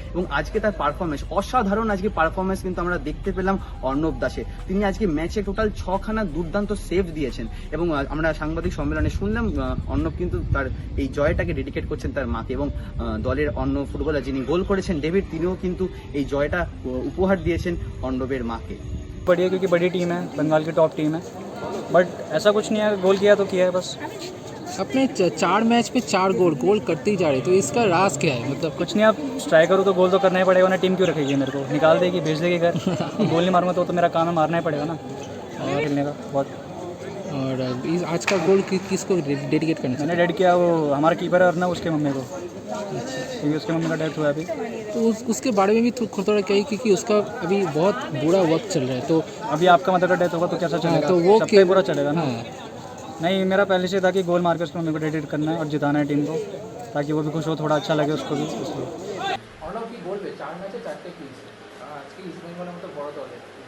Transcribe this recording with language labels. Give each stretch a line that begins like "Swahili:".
Bangla: এবং আজকে তার পারফরমেন্স অসাধারণ, আজকে পারফরমেন্স কিন্তু আমরা দেখতে পেলাম অর্ণব দাসে। তিনি আজকে ম্যাচে টোটাল 6খানা দুর্দান্ত সেভ দিয়েছেন। এবং আমরা সাংবাদিক সম্মেলনে শুনলাম অর্ণব কিন্তু তার এই জয়টাকে ডেডিকেট করছেন তার মাকে। এবং দলের অন্য ফুটবলার যিনি গোল করেছেন ডেভিড, তিনিও কিন্তু এই জয়টা উপহার দিয়েছেন অর্ণবের মাকে।
Hindi: बढ़िया, क्योंकि बड़ी टीम है, बंगाल की टॉप टीम है, बट ऐसा कुछ नहीं है, गोल किया तो किया है बस। अपने 4 मैच पे 4 गोल करते ही जा रहे, तो इसका राज क्या है? मतलब कुछ नहीं, आप स्ट्राइकर हो तो गोल तो करना ही पड़ेगा ना। टीम क्यों रखेगी मेरे को, निकाल देगी, भेज देगी घर। गोल नहीं मारूंगा तो मेरा काम है, मारना ही पड़ेगा ना खेलने का बहुत। और आज का गोल किसको डेडिकेट करना मैंने डेड किया वो हमारा कीपर है और ना उसके मम्मी को, क्योंकि उसके मम्मी का डेथ हुआ है अभी। तो उसके बारे में भी थोड़ा कही, क्योंकि उसका अभी बहुत बुरा वक्त चल रहा है। तो अभी आपका मदर का डेथ होगा तो कैसा चलेगा? तो वो सबका ही बुरा चलेगा ना। हाँ, नहीं, मेरा पहले से था कि गोल मार के उसके मम्मी को डेडिकेट करना है और जिताना है टीम को, ताकि वो भी खुश हो, थोड़ा अच्छा लगे उसको भी, इसलिए।
Bangla: অর্ণব কি বলবে? 4 ম্যাচে 4টে ক্লিন শিট, আজকে ইস্ট বেঙ্গলের মতো বড় দলের